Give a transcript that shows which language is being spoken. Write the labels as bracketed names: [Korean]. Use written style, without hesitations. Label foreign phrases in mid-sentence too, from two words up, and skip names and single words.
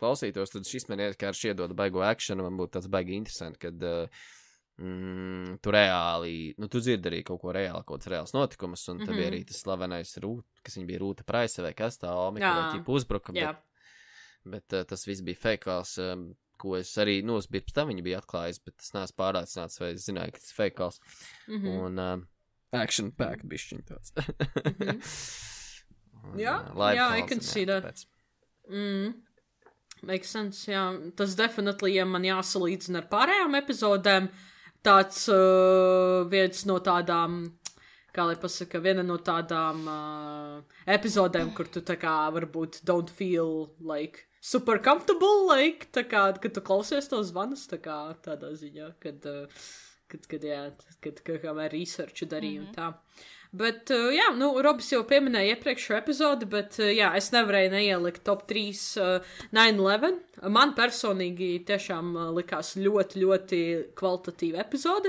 [Latvian] klausītos, tad šis man vienkārši iedod baigo actionu, man būtu tāds baigi interesanti, kad tu reāli, tu dzirdi arī kaut ko reāli, kaut kāds reāls notikumus, un tad bija arī tas slavenais kas viņa bija Rūta Praise vai kas tā, Omika vai ķipa uzbruka, bet tas viss bija feikāls, ko es arī, es biju pēc tam viņa bija atklājis, bet es neesmu pārācināts, vai es zināju, ka tas ir feikāls, un [English] action pack [Latvian] bišķiņ tāds. [English] I can see that. Makes sense, [Latvian] jā. Tas definitely, ja man jāsalīdzina ar pārējām epizodēm, tāds viens no tādām, kā lai pasaka, viena no tādām epizodēm, kur tu tā kā varbūt [English] don't feel like super comfortable, like, [Latvian] tā kā, kad tu klausies tos zvanus, tā kā tādā ziņā, kad kamēr researchu darīju un tā. Bet, Robis jau pieminēja iepriekšējo epizodi, bet, es nevarēju neielikt top 3 9/11. Man personīgi tiešām likās ļoti, ļoti kvalitatīva epizode.